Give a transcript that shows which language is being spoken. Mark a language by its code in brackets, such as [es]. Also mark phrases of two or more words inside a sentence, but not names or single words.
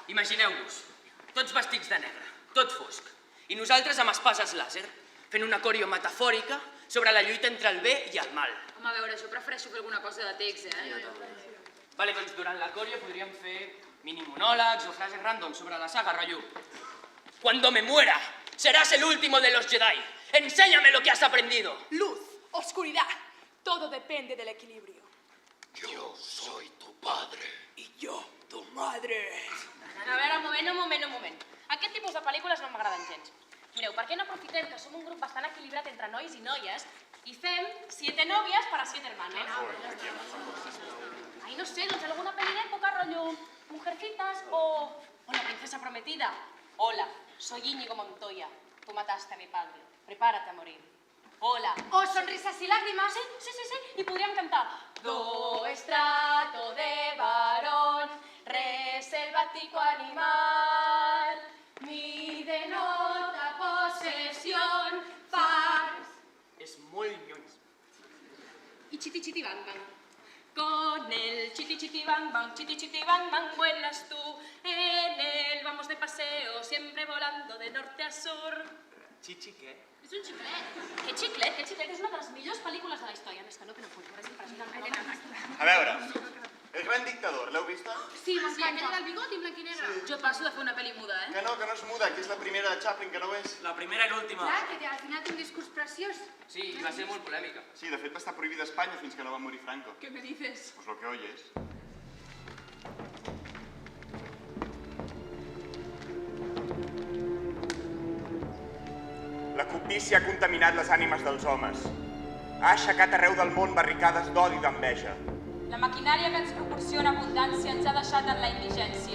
[ca] Imagineu-vos, tots vestits de negre, tot fosc, i nosaltres amb espases làser, fent una coreo metafòrica sobre la lluita entre el bé i el mal. Home, a veure, jo prefereixo fer alguna cosa de text, Vale, doncs durant la coreo podríem fer mini monòlegs o frases random sobre la saga, rotllo. [es] Cuando me muera, serás el último de los Jedi. Enséñame lo que has aprendido. Luz, oscuridad, todo depende del equilibrio. Yo soy tu padre. Y yo, tu madre. [ca] A veure, un moment. Aquest tipus de pel·lícules no m'agraden gens. Mireu, per què no aprofitem que som un grup bastant equilibrat entre nois i noies i fem 7 novias para 7 hermanos? Ai, no sé, doncs alguna pel·li d'època, rotllo Mujercitas o La princesa prometida. [es] Hola, soy Íñigo Montoya. Tú mataste a mi padre. Prepárate a morir. Hola. O Sonrisas y lágrimas. [ca] Sí. I podríem cantar [es] Do estrato de varón, reselvático animal, mi denota posesión, [ca] fars. És molt lluny. [es] Y chiti chiti bang bang. Con el chiti chiti bang bang, vuelas tú. En él vamos de paseo, siempre volando de norte a sur. [ca] Chichi, què? És un xiclet. Que xiclet? És una de les millors pel·lícules de la història. Més que no tenen res impressionant. A veure, El Gran Dictador, l'heu vista? Sí, m'encanta. Aquella del bigot i blanc i negre. Jo passo de fer una pel·li muda, Que no és muda, que és la primera de Chaplin, que no ho és. La primera i l'última. Clar, que al final té un discurs preciós. Sí, i va ser molt polèmica. Sí, de fet va estar prohibida a Espanya fins que no va morir Franco. [es] ¿Qué me dices? Pues lo que oyes. [ca] La cobdícia ha contaminat les ànimes dels homes. Ha aixecat arreu del món barricades d'odi i d'enveja. La maquinària que ens proporciona abundància ens ha deixat en la indigència.